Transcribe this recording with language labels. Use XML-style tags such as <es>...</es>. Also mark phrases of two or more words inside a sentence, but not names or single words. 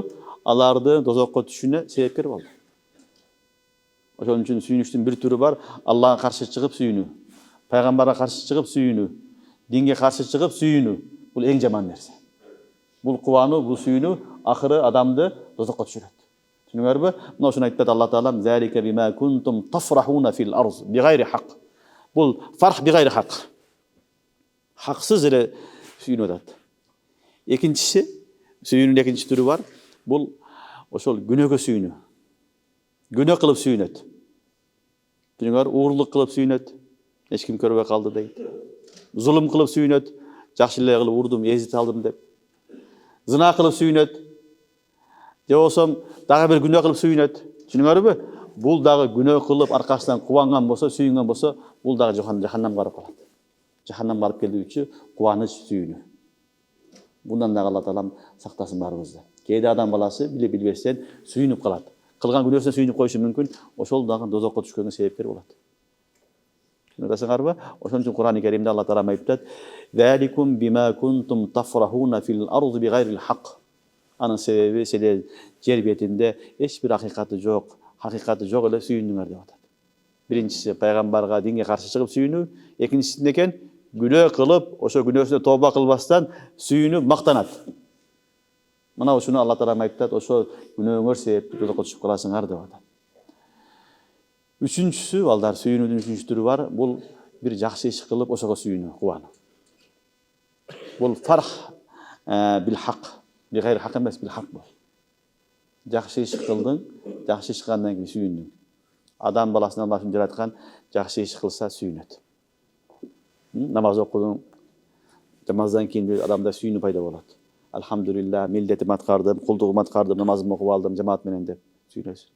<ky>Аларды дозокко түшүүнө себепкер болду. Ошон үчүн сүйүнүштүн бир түрү бар, Аллага каршы чыгып сүйүнүү, пайгамбарга каршы чыгып сүйүнүү, динге каршы чыгып сүйүнүү. Бул эң жаман нерсе. Бул кубануу, бул сүйүнүү акыры адамды дозокко түшүрөт. Түшүнүңөрбү? Мына ошону айтат Алла Таала:</ky> <ar>"ذلك بما كنتم تفرحون في الأرض بغير الحق."</ar> <ky>Бул</ky> <ar>فرح بغير الحق.</ar> <ky>Хаксыз эле сүйүнүп атат. Экинчиси, сүйүүнүн экинчи түрү бар. Бул ошол күнөөгө сүйүнүү. Күнөө кылып сүйүнөт. Түшүнүңөр, уурлук кылып сүйүнөт. Эч ким көрбөй калды дейт. Зулум кылып сүйүнөт. Жакшы эле кылып урдум, эзит алдым деп. Зына кылып сүйүнөт. Же болсом дагы бир күнөө кылып сүйүнөт. Түшүнүңөрбү? Бул дагы күнөө кылып аркасынан кубанган болсо, сүйүнгөн болсо, бул дагы жаханнамга барып калат. Жаханнамга барып келүүчү кубаныч, сүйүнүү. Бундан да Аллах Таала сактасын барыбызды. Кээде адам баласы биле билбестен сүйүнүп калат. Кылган күнөөсүнө сүйүнүп коюшу мүмкүн, ошол дагы дозокко түшкөнгө себепкер болот. Түшүнөсүңөрбү? Ошон үчүн Кур'ан-ы Керимде Алла Таала айтат:</ky> <ar>"ذلكم بما كنتم تفرحون في الأرض بغير الحق."</ar> <ky>Анын себеби силер жер бетинде эч бир акыйкаты жок эле сүйүндүңөр деп атат. Биринчиси пайгамбарга, динге каршы чыгып сүйүнүү, экинчиси эмне экен? Күнөө кылып, ошо күнөөсүнө тооба кылбастан сүйүнүп мактанат. Мына ушуну Алла Таала айтат, ошо күнөөңөр себептүү дозокко түшүп каласыңар деп атат. Үчүнчүсү, балдар, сүйүнүүнүн үчүнчү түрү бар. Бул бир жакшы иш кылып, ошого сүйүнүү, кубануу. Бул</ky> <ar>فرح بالحق، بغير الحق</ar> <ky>эмес,</ky> <ar>بالحق</ar> <ky>бул. Жакшы иш кылдың, жакшы иш кылгандан кийин сүйүндүң. Адам баласына Алла үчүн жараткан, жакшы иш кылса сүйүнөт. Намаз окудуң, намаздан кийин адамда сүйүнүү пайда болот. Алхамдулилlah, милдетим аткардым, кулдугум аткардым, намазымды окуп алдым жамаат менен деп сүйүнөсүң.</ky>